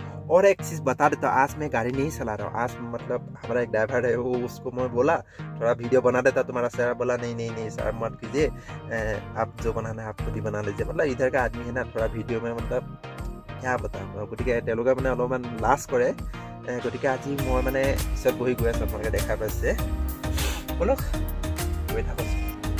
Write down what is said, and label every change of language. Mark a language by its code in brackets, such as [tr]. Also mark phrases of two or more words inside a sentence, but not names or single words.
[hi] और एक चीज़ बता देता हूँ, आज मैं गाड़ी नहीं चला रहा हूँ। आज मतलब हमारा एक ड्राइवर है, वो उसको मैं बोला थोड़ा वीडियो बना देता तुम्हारा सर, बोला नहीं नहीं नहीं सर मत कीजिए, आप जो बनाना है आप खुद ही बना लीजिए। मतलब इधर का आदमी है ना, थोड़ा वीडियो में मतलब क्या बताऊँ, [as] গতিকে তেওঁলোকে মানে অলপমান লাজ কৰে। গতিকে আজি মই মানে পিছত বহি গৈ আছোঁ, আপোনালোকে দেখা পাইছে। বলক গৈ থাকক।